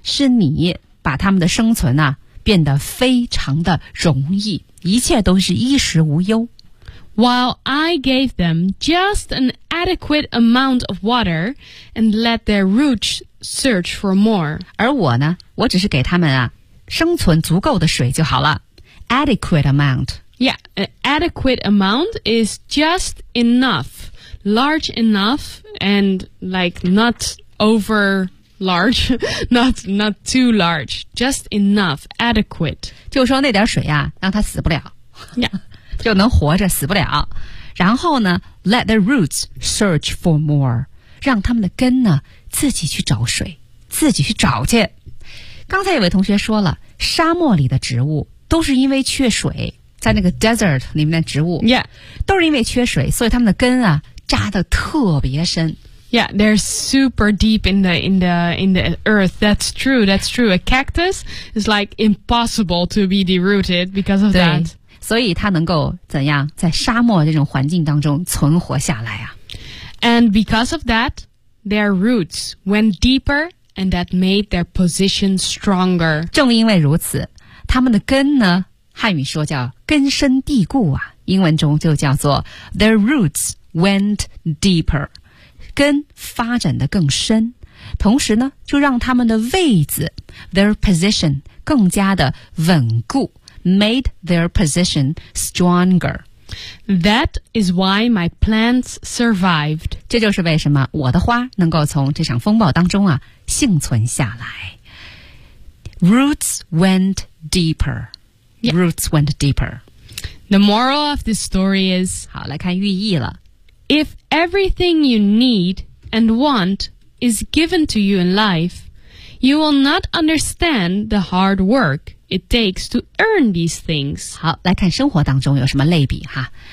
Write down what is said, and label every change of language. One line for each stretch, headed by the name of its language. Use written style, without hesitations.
Chinese: 是你把他们的生存啊变得非常的容易，一切都是衣食无忧。
English: While I gave them just an adequate amount of water and let their roots search for more.
Chinese: 而我呢，我只是给他们啊生存足够的水就好了。
English: Adequate amount. Yeah, an adequate amount is just enough, large enough, and like not over large, not too large, just enough, adequate.
Chinese: 就说那点水啊，让它死不了。
English: Yeah.
Chinese: 就能活着死不了，然后呢
English: let the roots search for more,
Chinese: 让他们的根呢自己去找水，自己去找去。刚才有位同学说了，沙漠里的植物都是因为缺水，在那个 desert 里面的植物、
English: yeah.
Chinese: 都是因为缺水，所以他们的根啊扎得特别深。
English: Yeah, they're super deep in the earth. That's true, that's true. A cactus is like impossible to be derooted because of that.
Chinese: 所以它能够怎样在沙漠这种环境当中存活下来啊。
English: And because of that, their roots went deeper and that made their position stronger.
Chinese: 正因为如此，他们的根呢，汉语说叫根深蒂固啊，英文中就叫做
English: their roots went deeper,
Chinese: 根发展得更深，同时呢，就让他们的位置
English: their position
Chinese: 更加的稳固。
English: Made their position stronger. That is why my plants survived.
Chinese: 这就是为什么我的花能够从这场风暴当中啊幸存下来。
English: Roots went deeper. Yeah. Roots went deeper. The moral of this story is.
Chinese: 好，来看寓意了。
English: If everything you need and want is given to you in life, you will not understand the hard work. It takes to earn these things.
Chinese: 好，来看生活当中有什么类比哈。